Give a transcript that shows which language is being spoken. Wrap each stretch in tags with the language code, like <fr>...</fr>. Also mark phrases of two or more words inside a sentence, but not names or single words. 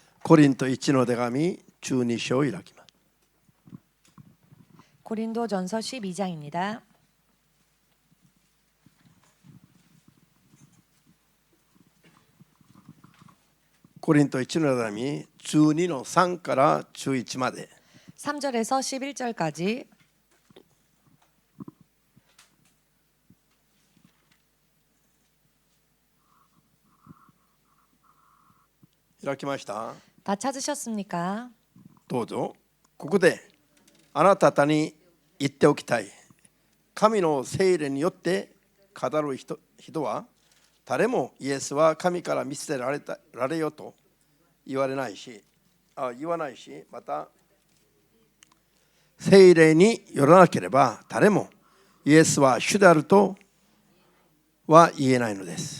<ja>コリント1の手紙12章を開きます。</ja> <ko>고린도전서 12장입니다.</ko> <ja>コリント1の手紙12の3から11まで</ja> <ko>3절에서 11절까지</ko> <ja>開きました。</ja> <ko>다 찾으셨습니까?</ko> <ja>どうぞ。ここであなた方に言っておきたい。神の聖霊によって語る人は誰もイエスは神から見捨てられよと言わないし、また聖霊によらなければ誰もイエスは主であるとは言えないのです。</ja>